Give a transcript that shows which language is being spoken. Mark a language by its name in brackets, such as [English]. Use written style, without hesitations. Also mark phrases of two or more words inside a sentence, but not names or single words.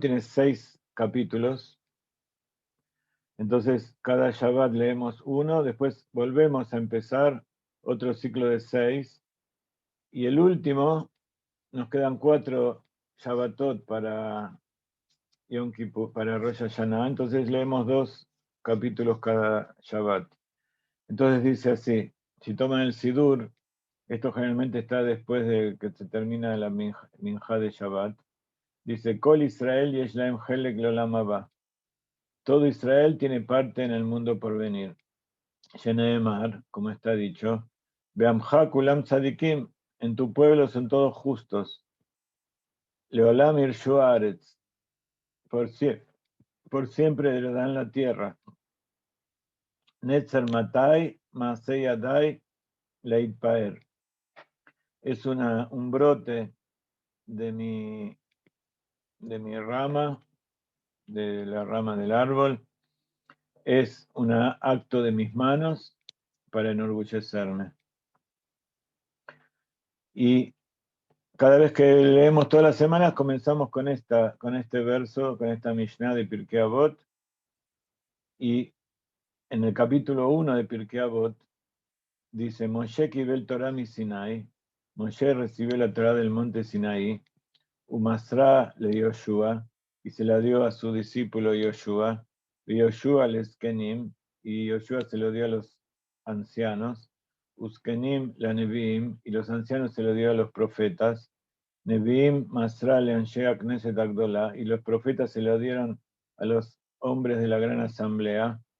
[Spanish] tiene 6 capítulos, entonces cada Shabbat leemos 1, después volvemos a empezar otro ciclo de 6, y el último, nos quedan 4 Shabbatot para Yom Kippur, para Rosh Hashanah, entonces leemos 2 capítulos cada Shabbat. Entonces dice así, si toman el Sidur, esto generalmente está después de que se termina la Minjá de Shabbat, dice, [Hebrew] כל ישראל יש להם חלק לעולם הבא. [Spanish] Todo Israel tiene parte en el mundo por venir. Sheneemar, como está dicho, [Hebrew] ועמך כולם צדיקים, [Spanish] en tu pueblo son todos justos. [Hebrew] לעולם יירשו ארץ, [Spanish] por siempre heredarán la tierra. [Hebrew] נצר מטעי מעשה ידי להתפאר. [Spanish] Es un brote de mi rama, de la rama del árbol. Es un acto de mis manos para enorgullecerme. Y cada vez que leemos todas las semanas, comenzamos con este verso, con esta Mishnah de Pirkei Avot. Y en el capítulo 1 de Pirkei Avot dice, [Hebrew] משה קיבל תורה מסיני, [Spanish] Moshe recibió la Torah del monte Sinaí, [Hebrew] ומסרה ליהושע, [Spanish] y se la dio a su discípulo Yoshua, y [Hebrew] יהושע לזקנים, [Spanish] y Yoshua se lo dio a los ancianos, [Hebrew] וזקנים לנביאים, [Spanish] y los ancianos se lo dio a los profetas, [Hebrew] נביאים מסרוה לאנשי כנסת הגדולה, [Spanish] y los profetas se lo dieron a los hombres de la gran asamblea.